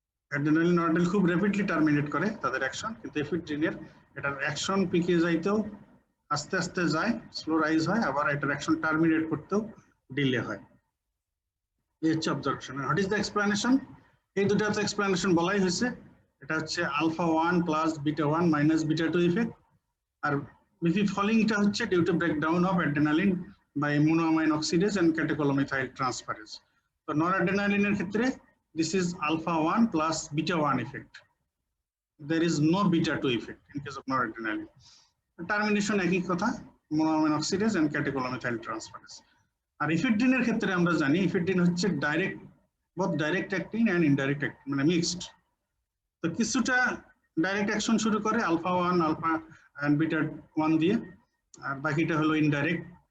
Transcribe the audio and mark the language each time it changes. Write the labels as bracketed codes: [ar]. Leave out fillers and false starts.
[bn] Adrenaline noradrenaline খুব rapidly terminate করে তাদের অ্যাকশন, কিন্তু এফিড্রিনের এটার অ্যাকশন পিকে যাইতেও আস্তে আস্তে যায়, স্লো রাইজ হয়, আবার এটার অ্যাকশন টার্মিনেট করতেও ডিলে হয়। এই হচ্ছে observation. [en] What is the explanation? [bn] এই দুটো তো এক্সপ্লেনেশন বলাই হয়েছে। এটা হচ্ছে [en] Alpha 1 plus beta 1 minus beta 2 effect, আর BP ফলিংটা হচ্ছে due to breakdown of adrenaline by monoamine oxidase and catecholomethyl transferase. [bn] তো নরঅ্যাড্রেনালিনের ক্ষেত্রে [en] this is alpha 1 plus beta 1 effect. There is no beta 2 effect in case of noradrenaline. Termination একই কথা, monoamine oxidase and catecholomethyl transferase. [bn] আর ইফেড্রিনের ক্ষেত্রে আমরা জানি ephedrine হচ্ছে direct, [en] both direct acting and indirect acting, [bn] মানে mixed. তো কিছুটা ডাইরেক্ট অ্যাকশন শুরু করে আলফা 1 আলফা এন্ড বিটা 1 দিয়ে, আর বাকিটা হলো ইনডাইরেক্ট।